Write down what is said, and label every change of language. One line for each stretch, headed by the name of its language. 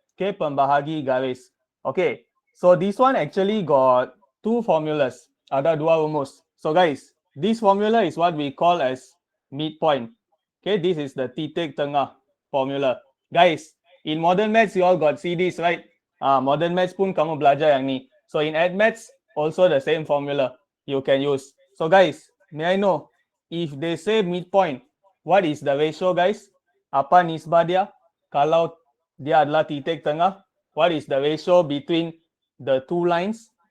English: Okay,
Malay: pembahagi garis.
English: Okay, so this one actually got two formulas.
Malay: Ada dua rumus.
English: So guys, this formula is what we call as midpoint. Okay, this is the
Malay: titik tengah
English: formula. Guys, in modern maths, you all got see this, right?
Malay: Modern maths pun kamu belajar yang ni.
English: So in admaths, also the same formula you can use. So guys, may I know, if they say midpoint, what is the ratio guys?
Malay: Apa nisbah dia? Kalau dia adalah titik tengah,
English: what is the ratio between the two lines?